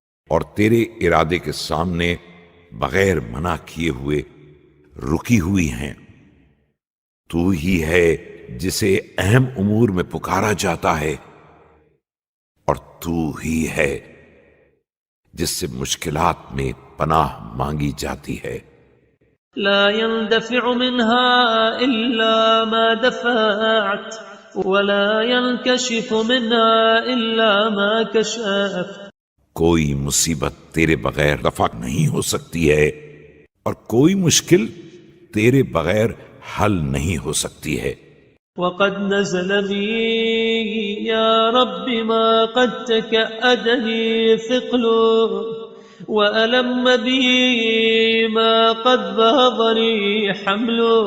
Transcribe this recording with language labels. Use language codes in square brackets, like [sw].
[ur] اور تیرے ارادے کے سامنے بغیر منع کیے ہوئے رکی ہوئی ہیں۔ تو ہی ہے جسے اہم امور میں پکارا جاتا ہے، اور تو ہی ہے جس سے مشکلات میں پناہ مانگی جاتی ہے۔ [ar] لا يندفع منها إلا ما دفعت ولا ينكشف منها إلا ما كشفت۔ [ur] کوئی مصیبت تیرے بغیر دفع نہیں ہو سکتی ہے، اور کوئی مشکل تیرے بغیر حل نہیں ہو سکتی ہے۔ [ar] وقد نزل بي يا رب ما قد تكأدني ثقل وألم بي ما قد بهضني حمل۔